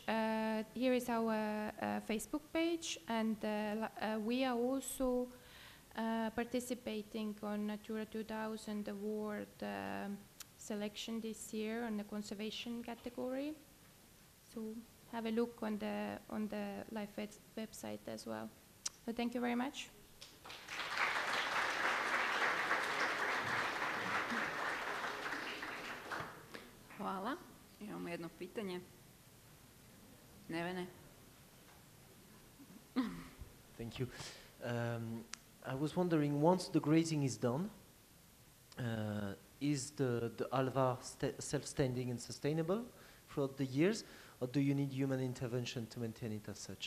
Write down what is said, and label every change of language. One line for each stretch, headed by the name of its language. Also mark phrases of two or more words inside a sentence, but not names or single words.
English: Here is our Facebook page, and we are also participating on Natura 2000 award selection this year on the conservation category. So have a look on the Life website as well. So thank you very much.
Croatian: Hvala. Imamo jedno pitanje. Nevene.
English: Thank you. I was wondering, once the grazing is done, is the alvar self-standing and sustainable throughout the years, or do you need human intervention to maintain it as such?